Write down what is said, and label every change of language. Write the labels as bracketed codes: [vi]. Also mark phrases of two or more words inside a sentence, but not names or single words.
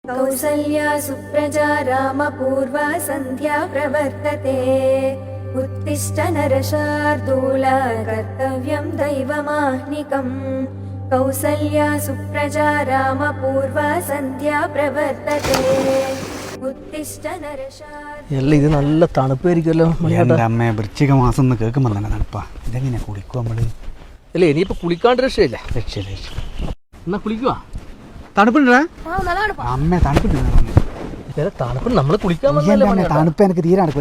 [sa] कौसल्या सुप्रजा रामपूर्वा सन्ध्या प्रवर्तते उत्तिष्ठ नरशार्दूला कर्तव्यं दैवमाह्निकम् कौसल्या सुप्रजा रामपूर्वा सन्ध्या प्रवर्तते उत्तिष्ठ नरशार्दूला [ml] എല്ലാം ഇത് നല്ല തണുപ്പായിരിക്കുമല്ലോ എൻ്റെ അമ്മ വൃശ്ചിക മാസം എന്ന് കേൾക്കുമ്പോൾ തന്നെ തണുപ്പാ. ഇതെങ്ങനെ കുളിക്കും നമ്മള്? അല്ലേ ഇനിയിപ്പോൾ കുളിക്കാണ്ട് രക്ഷയില്ല. രക്ഷയില്ല. എന്നാ കുളിക്കുവാ? തണുപ്പുണ്ടാ അമ്മ? തണുപ്പ് നമ്മൾ കുളിക്കാൻ തണുപ്പ് എനിക്ക് തീരെ നടക്കില്ല.